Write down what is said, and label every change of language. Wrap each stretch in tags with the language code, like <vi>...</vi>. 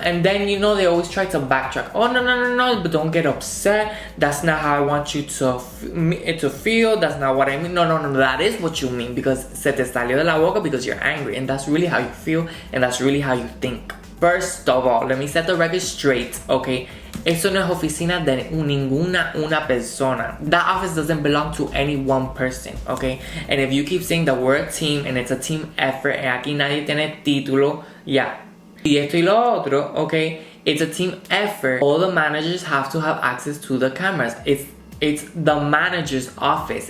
<en>And then, you know, they always try to backtrack. Oh, no, but don't get upset. That's not how I want you to feel. That's not what I mean. No, that is what you mean because</en> <es>se te salió de la boca</es> <en>because you're angry. And that's really how you feel and that's really how you think. First of all, let me set the record straight, okay?</en> <es>Eso no es oficina de una persona.</es> <en>That office doesn't belong to any one person, okay? And if you keep saying that we're a team and it's a team effort, and</en> <es>aquí nadie tiene título,</es> <en>yeah.</en> <es>Y esto y lo otro, okay?</es> <en>It's a team effort. All the managers have to have access to the cameras. It's the manager's office.</en>